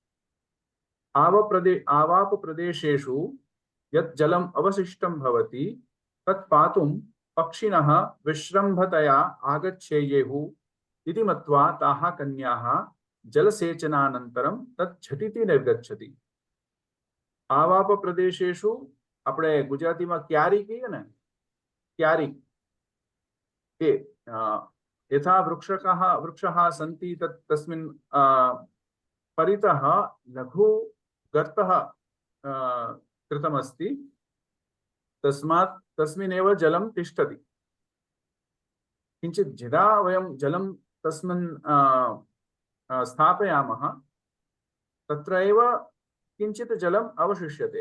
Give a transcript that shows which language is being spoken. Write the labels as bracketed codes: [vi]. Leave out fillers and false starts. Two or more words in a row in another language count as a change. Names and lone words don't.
[sa] आवापप्रदेशेषु यत् जलम् अवशिष्टं भवति तत् पातुं पक्षिणः विश्रम्भतया आगच्छेयुः इति मत्वा ताः कन्याः जलसेचनानन्तरं तत् झटिति निर्गच्छति। आवापप्रदेशेषु [gu] આપણે ગુજરાતીમાં ક્યારી કહીએ ને, ક્યારી એ [sa] यथा वृक्षः सन्ति तस्मिन् परितः लघु गर्तः कृतमस्ति, तस्मात् तस्मिन्नेव जलं तिष्ठति। किञ्चित् यदा वयं जलं तस्मिन् स्थापयामः तत्र एव किञ्चित् जलम् अवशिष्यते।